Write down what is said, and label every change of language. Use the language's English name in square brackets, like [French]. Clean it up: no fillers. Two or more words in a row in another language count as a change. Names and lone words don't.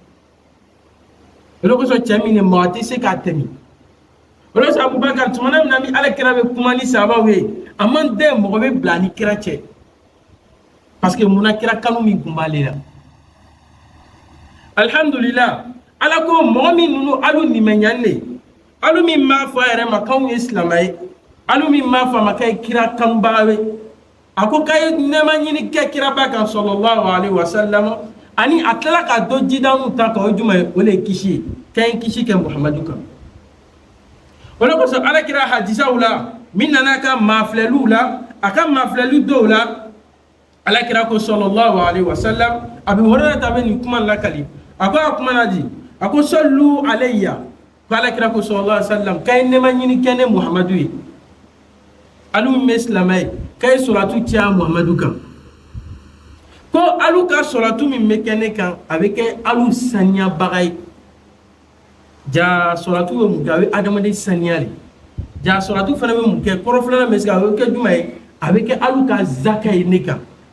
[Bambara] o de kosɔn cɛ min ye mɔgɔ tɛ se k'a tɛmɛ o de kosɔn Abubakar tuma min na ni ala kira bɛ kuma ni sahabaw ye a man tɛ mɔgɔ bɛ bila ni kira cɛ [French] parce que [Bambara] munna kira kanu min tun b'ale la alhamdulillah ala ko mɔgɔ min ninnu alu nimɛ ɲani de alu min m'a fɔ a yɛrɛ ma k'anw ye silamɛ ye alu min m'a fɔ a ma k'a ye kira kanubaga ye a ko k'a ye nɛɛma ɲini kɛ kiraba kan [Arabic] صلى الله عليه وسلم [Bambara] ani a tilala ka dɔ jidamu ta kan o ye jumɛn ye o de ye kisi ye k'a ye kisi kɛ Muhamadu kan o de kosɔn ala kira hadisaw la min nana ka maafilɛliw la a ka maafilɛli dɔw la ala kira ko [Arabic] صلى الله عليه وسلم [Bambara] Abu Hurairah ta bɛ nin kuma lakali a ko a kuma na di a ko [Arabic] صلوا علي [Bambara] ko ala kira ko [Arabic] صلى الله عليه وسلم [Bambara] k'a ye nɛɛma ɲini kɛ ne Muhamadu ye alu min bɛ silamɛ ye k'a ye suratu caya Muhamadu kan ko alu ka salatu min be kɛ ne kan a be kɛ alu saniyabaga ye ja salatu be mun kɛ a be adamaden saniya de ja salatu fana be mun kɛ kɔrɔ filanan bɛ se a be kɛ juma ye a be kɛ alu ka zaka ye ne kan